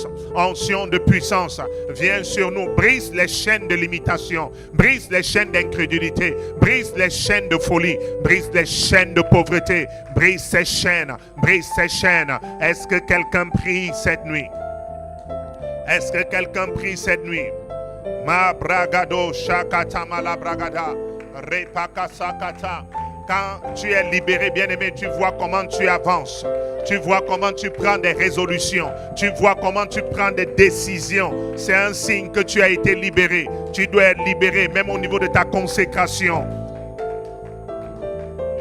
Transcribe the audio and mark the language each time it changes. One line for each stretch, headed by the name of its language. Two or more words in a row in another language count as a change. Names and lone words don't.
French: Onction de puissance. Viens sur nous. Brise les chaînes de limitation, brise les chaînes d'incrédulité, brise les chaînes de folie, brise les chaînes de pauvreté, brise ces chaînes, brise ces chaînes. Est-ce que quelqu'un prie cette nuit? Est-ce que quelqu'un prie cette nuit? Ma bragado shakata mala bragada repakasakata. Quand tu es libéré, bien-aimé, tu vois comment tu avances. Tu vois comment tu prends des résolutions. Tu vois comment tu prends des décisions. C'est un signe que tu as été libéré. Tu dois être libéré, même au niveau de ta consécration.